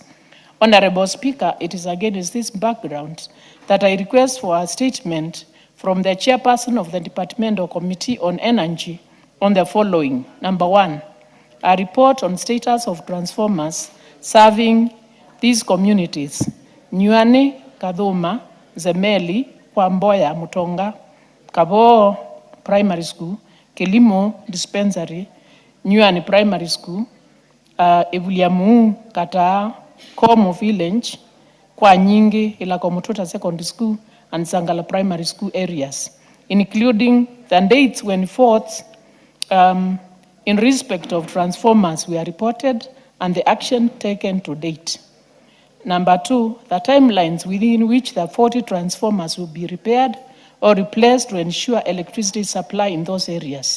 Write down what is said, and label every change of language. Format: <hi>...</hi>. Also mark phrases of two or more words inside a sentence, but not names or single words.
<en>Honorable Speaker, it is against this background that I request for a statement from the chairperson of the Departmental Committee on Energy on the following. Number one, a report on status of transformers serving these communities: Nyuane, Kadhuma, Zemeli, Kwamboya, Mutonga, Kabo Primary School, Kilimo Dispensary, Nyuane Primary School, Ebuliamu, Kataa, Komo Village, Kwa Nyingi, Ilakomututa Secondary School, and Sangala Primary School areas, including the dates when faults in respect of transformers were reported and the action taken to date. Number two, the timelines within which the 40 transformers will be repaired or replaced to ensure electricity supply in those areas.</en>